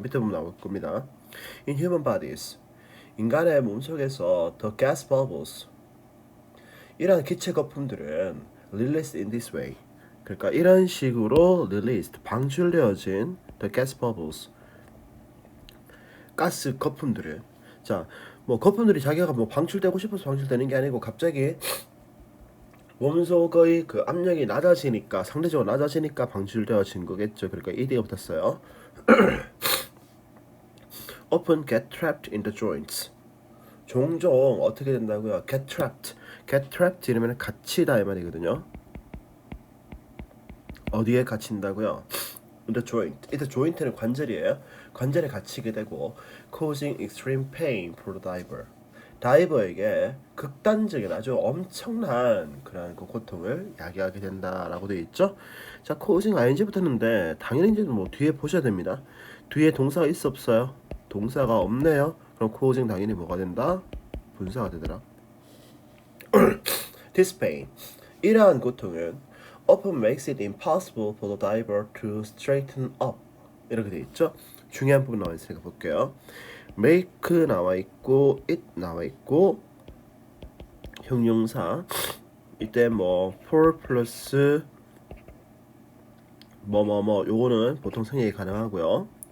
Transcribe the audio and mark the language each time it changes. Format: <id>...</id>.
<ko>밑에 보면 나올 겁니다.</ko> <en>In human bodies,</en> <ko>인간의 몸속에서</ko> <en>the gas bubbles,</en> <ko>이러한 기체 거품들은</ko> <en>released in this way,</en> <ko>그러니까 이런 식으로 released, 방출되어진 the gas bubbles, 가스 거품들은, 자, 뭐 거품들이 자기가 뭐 방출되고 싶어서 방출되는 게 아니고 갑자기 몸속의 그 압력이 낮아지니까, 상대적으로 낮아지니까 방출되어진 거겠죠. 그러니까 ED가 붙었어요.</ko> <en>Often get trapped in the joints.</en> <ko>종종 어떻게 된다고요?</ko> <en>Get trapped. Get trapped</en> <ko>이러면 갇히다 이 말이거든요. 어디에 갇힌다고요?</ko> <en>In the joint.</en> <ko>이때 joint는 관절이에요. 관절에 갇히게 되고</ko> <en>causing extreme pain for the diver.</en> <ko>다이버에게 극단적인 아주 엄청난 그런 그 고통을 야기하게 된다라고 되어 있죠. 자, causing ing 붙었는데 당연히 이제 뭐 뒤에 보셔야 됩니다. 뒤에 동사가 있어 없어요? 동사가 없네요. 그럼 causing 당연히 뭐가 된다? 분사가 되더라.</ko> <en>This pain,</en> <ko>이러한 고통은</ko> <en>often makes it impossible for the diver to straighten up.</en> <ko>이렇게 되어 있죠. 중요한 부분 나와 있으니까 볼게요. make 나와 있고 it 나와 있고 형용사 이때 뭐 for 플러스 뭐뭐뭐 요거는 보통 생략이 가능하고요.</ko>